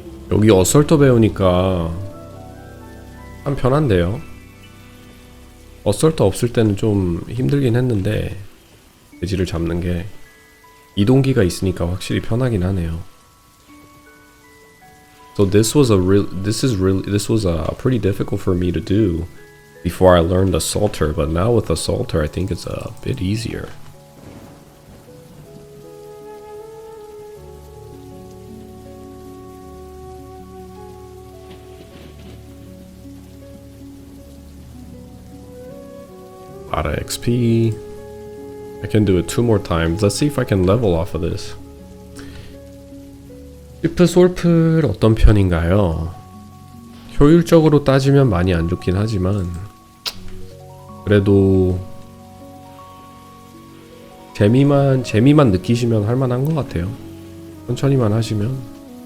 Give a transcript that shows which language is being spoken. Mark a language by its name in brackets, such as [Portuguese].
[Korean] 여기 어설터 배우니까 참 편한데요. 어설터 없을 때는 좀 힘들긴 했는데 돼지를 잡는 게 이동기가 있으니까 확실히 편하긴 하네요. [English] So this was pretty difficult for me to do before I learned assaulter, but now with assaulter I think it's a bit easier. Lot of XP. I can do it 2 more times. Let's see if I can level off of this. [Korean] 시프 솔플 어떤 편인가요? 효율적으로 따지면 많이 안 좋긴 하지만 그래도 재미만 느끼시면 할만한 것 같아요. 천천히만 하시면.